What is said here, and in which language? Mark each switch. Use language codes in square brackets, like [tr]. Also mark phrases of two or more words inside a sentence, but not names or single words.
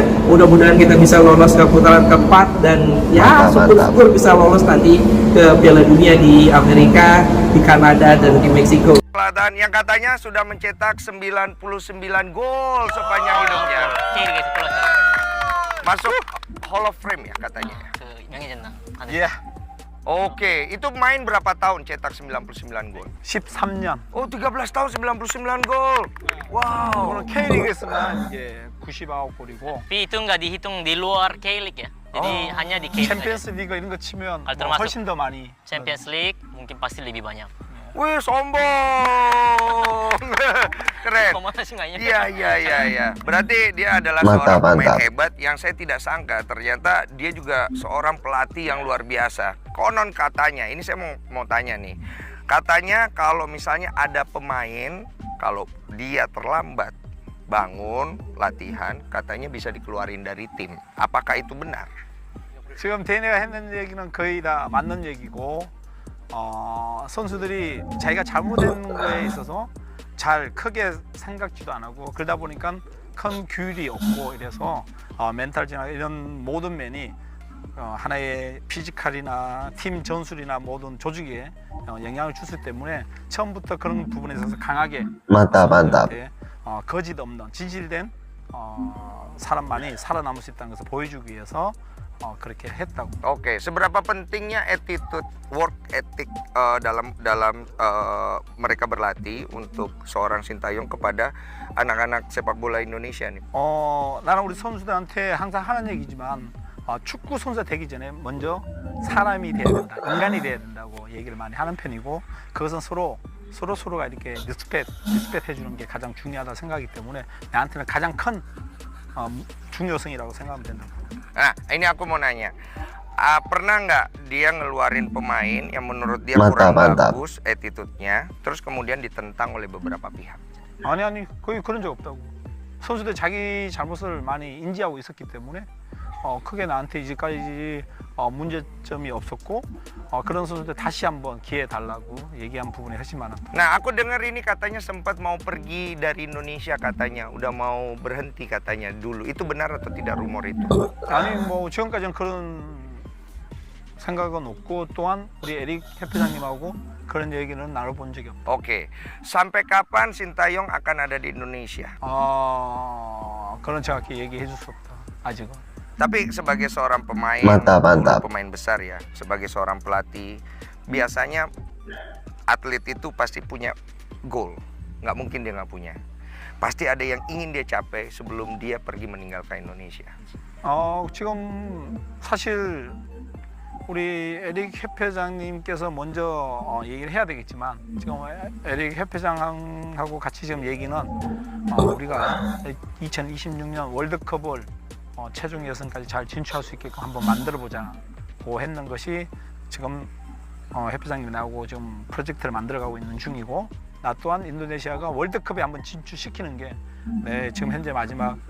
[id] Mudah-mudahan kita bisa lolos ke putaran keempat dan ya syukur-syukur bisa lolos nanti ke Piala Dunia di Amerika, di Kanada, dan di Meksiko. Selatan yang katanya sudah mencetak 99 gol sepanjang hidupnya. Kiri guys, pulau. Masuk [en] Hall of Fame [id] ya katanya. Ke 명예전당. [ko] 예, [id] Oke, itu main berapa tahun cetak 99 gol? [ko] 13년. [id] Oh, 13 tahun 99 gol. Wow. [ko] 오늘 K리그에서는 이제 99골이고 [id] Tapi itu nggak dihitung di luar K-League ya. Jadi hanya di K-League. [ko] 챔피언스 리그 이런 거 치면 아, 뭐 [id] termasuk [ko] 훨씬 더 많이. [id] Champions League mungkin pasti lebih banyak. Wih, sombong. Keren. Komandan nggak ini? Iya. Berarti dia adalah Mantap, seorang pemain mantap. hebat yang saya tidak sangka. Ternyata dia juga seorang pelatih yang luar biasa. Konon katanya, ini saya mau tanya nih. Katanya kalau misalnya ada pemain, kalau dia terlambat bangun latihan, katanya bisa dikeluarin dari tim. Apakah itu benar? [ko] 지금 데니가 했는 얘기는 거의 다 맞는 얘기고 선수들이 자기가 잘못된 거에 있어서 잘 크게 생각지도 안 하고 그러다 보니까 큰 규율이 없고 이래서 멘탈이나 이런 모든 면이 하나의 피지컬이나 팀 전술이나 모든 조직에 영향을 주기 때문에 처음부터 그런 부분에 있어서 강하게 [id] Mantap, mantap. [ko] 거짓 없는 진실된 사람만이 살아남을 수 있다는 것을 보여주기 위해서 그렇게 했다고. [id] Oke, seberapa pentingnya [en] attitude, work ethic [id] dalam mereka berlatih untuk seorang Sintayong kepada anak-anak sepak bola Indonesia nih? [ko] 나는 우리 선수들한테 항상 하는 얘기지만 축구 선수가 되기 전에 먼저 사람이 돼야 된다, 인간이 돼야 된다고 얘기를 많이 하는 편이고 그것은 서로가 이렇게 리스펙 해주는 게 가장 중요하다 생각하기 때문에 나한테는 가장 큰 중요성이라고 생각하면 된다고. [id] Nah, ini aku mau nanya. Pernah nggak dia ngeluarin pemain yang menurut dia Mantap, kurang mantap. bagus attitude-nya, terus kemudian ditentang oleh beberapa pihak? [ko] 아니 거의 그런 적 없다고. 선수들 자기 잘못을 많이 인지하고 있었기 때문에 크게 나한테 이제까지 문제점이 없었고 그런 선수들 다시 한번 기회 달라고 얘기한 부분이 훨씬 많았다. [id] Nah, aku dengar ini katanya sempat mau pergi dari Indonesia katanya, udah mau berhenti katanya dulu. Itu benar atau tidak rumor itu? [ko] 아니 뭐 지금까지는 그런 생각은 없고 또한 우리 에릭 협회장님하고 그런 얘기는 나눠본 적이 없다. [id] Oke, sampai kapan Sintayong akan ada di Indonesia? [ko] 그런 정확히 얘기해 줄 수 없다. 아직은. [id] Tapi sebagai seorang pemain, Mantap, mantap. pemain besar ya, sebagai seorang pelatih, biasanya atlet itu pasti punya goal. Nggak mungkin dia nggak punya. Pasti ada yang ingin dia capai sebelum dia pergi meninggalkan Indonesia. [ko] 지금 사실 우리 에릭 협회장님께서 먼저 얘기를 해야 되겠지만 지금 에릭 협회장하고 같이 지금 얘기는 우리가 2026년 월드컵을 최종 예선까지 잘 진출할 수 있게끔 한번 만들어보자고 했는 것이 지금 협회장님이 나오고 지금 프로젝트를 만들어가고 있는 중이고 나 또한 인도네시아가 월드컵에 한번 진출시키는 게 지금 현재 마지막 큰